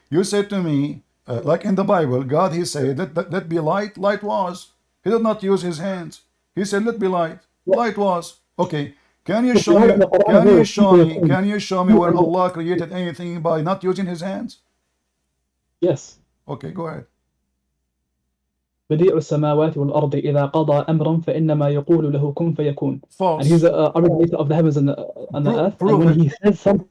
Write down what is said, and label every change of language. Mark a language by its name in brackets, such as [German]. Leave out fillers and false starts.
[English] You said to me, like in the Bible, God He said let be light. Light was. He did not use His hands. He said let be light. Light was. Okay. Can you show me? Can you show me where Allah created anything by not using His hands? Yes. Okay, go ahead. [Arabic] بديع السماوات والأرض إذا قضى أمرا فإنما يقول له كن فيكون. [English] False. And he's the originator of the heavens and the earth. And when he says something,